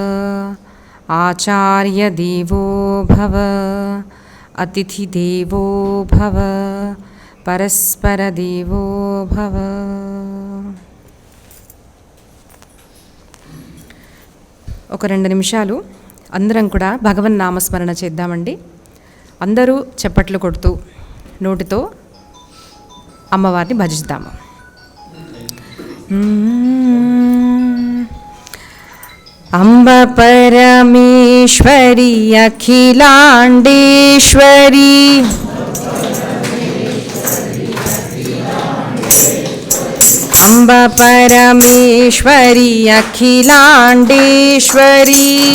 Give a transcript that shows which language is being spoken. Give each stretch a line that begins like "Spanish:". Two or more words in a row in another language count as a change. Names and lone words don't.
Sanskrit: आचार्यदेवो भव अतिथिदेवो भव परस्परदेवो भव।
Telugu: ఒక 2 నిమిషాలు అందరం కూడా భగవన్ నామస్మరణ చేద్దామండి. అందరూ చప్పట్లు కొడుతూ నోటితో అమ్మవారిని భజిద్దాము.
Sanskrit: अंब परमेश्वरी अखिलांडेश्वरी अंब परमेश्वरी अखिलांडेश्वरी